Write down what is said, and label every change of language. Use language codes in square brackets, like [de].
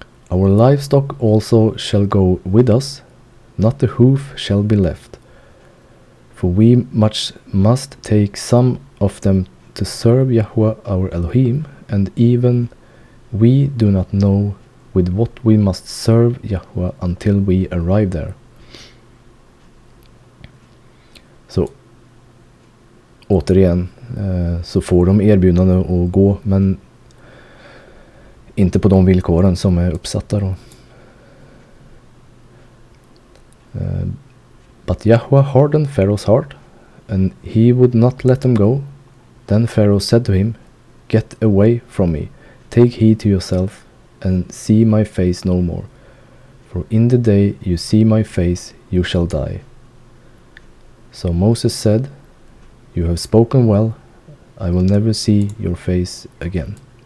[en] Our livestock also shall go with us, not a hoof shall be left. For we must take some of them to serve Yahweh our Elohim, and even we do not know with what we must serve Yahweh until we arrive there. [sv] Så återigen så får de erbjudande att gå, men inte på de villkoren som är uppsatta då. [en] But Yahweh hardened Pharaoh's heart, and he would not let them go. Then Pharaoh said to him, Get away from me, take heed to yourself, and see my face no more. For in the day you see my face, you shall die. So Moses said, You have spoken well, I will never see your face again.